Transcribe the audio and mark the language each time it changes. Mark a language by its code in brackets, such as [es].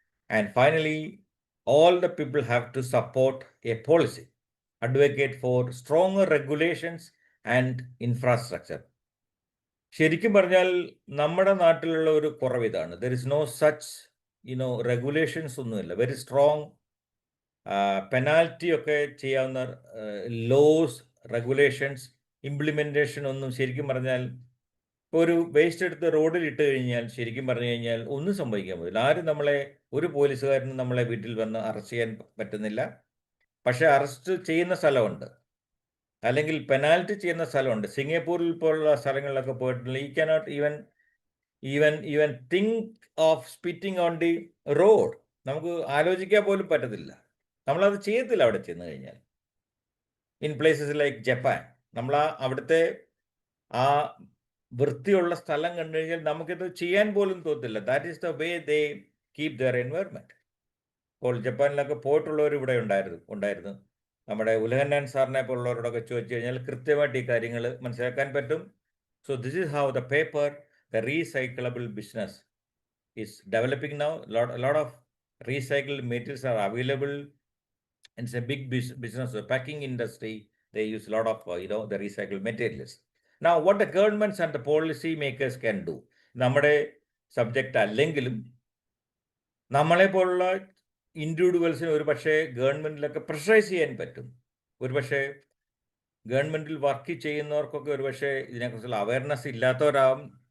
[en] And finally, all the people have to support a policy, advocate for stronger regulations and infrastructure. [ml] ശരിക്കും പറഞ്ഞാൽ നമ്മുടെ നാട്ടിലുള്ള ഒരു കുറവ് ഇതാണ്. [en] there is no such regulations [ml] ഒന്നുമില്ല. [en] very strong penalty [ml] ഒക്കെ ചെയ്യാവുന്ന [en] laws, regulations [ml] ഇംപ്ലിമെൻറ്റേഷൻ ഒന്നും ശരിക്കും പറഞ്ഞാൽ ഇപ്പോൾ ഒരു വേസ്റ്റ് എടുത്ത് റോഡിൽ ഇട്ട് കഴിഞ്ഞാൽ ശരിക്കും പറഞ്ഞു കഴിഞ്ഞാൽ ഒന്നും സംഭവിക്കാൻ പറ്റില്ല. ആരും നമ്മളെ, ഒരു പോലീസുകാരനും നമ്മളെ വീട്ടിൽ വന്ന് അറസ്റ്റ് ചെയ്യാൻ പറ്റുന്നില്ല. പക്ഷേ അറസ്റ്റ് ചെയ്യുന്ന സ്ഥലമുണ്ട്, അല്ലെങ്കിൽ പെനാൽറ്റി ചെയ്യുന്ന സ്ഥലമുണ്ട്. സിംഗപ്പൂരിൽ പോലുള്ള സ്ഥലങ്ങളിലൊക്കെ പോയിട്ടുണ്ടെങ്കിൽ ഈ [en] cannot even think of spitting on the road. [ml] നമുക്ക് ആലോചിക്കാൻ പോലും പറ്റത്തില്ല. നമ്മളത് ചെയ്യത്തില്ല അവിടെ ചെന്ന് കഴിഞ്ഞാൽ. [en] in places like Japan, [ml] നമ്മൾ അവിടുത്തെ ആ വൃത്തിയുള്ള സ്ഥലം കണ്ടു കഴിഞ്ഞാൽ നമുക്കിത് ചെയ്യാൻ പോലും തോന്നില്ല. [en] That is the way they keep their environment. [ml] ഇപ്പോൾ ജപ്പാനിലൊക്കെ പോയിട്ടുള്ളവർ ഇവിടെ ഉണ്ടായിരുന്നു. നമ്മുടെ ഉലഹന്നാൻ സാറിനെ പോലുള്ളവരോടൊക്കെ ചോദിച്ചു കഴിഞ്ഞാൽ കൃത്യമായിട്ട് ഈ കാര്യങ്ങൾ മനസ്സിലാക്കാൻ പറ്റും. [en] So this is how the paper, the recyclable business is developing now. Lot of recycled materials are available. It's a big business. The packing industry, they use a lot of the recycled materials. Now what the governments and the policy makers can do, [ml] നമ്മുടെ subject അല്ലെങ്കിലും നമ്മളെ പോലുള്ള ഇൻഡിവിജ്വൽസിന് ഒരു പക്ഷേ ഗവൺമെൻറ്റിലൊക്കെ pressurise ചെയ്യാൻ പറ്റും. ഒരു പക്ഷേ ഗവൺമെൻറ്റിൽ വർക്ക് ചെയ്യുന്നവർക്കൊക്കെ ഒരു പക്ഷേ ഇതിനെക്കുറിച്ചുള്ള അവയർനെസ് ഇല്ലാത്തവരാകും.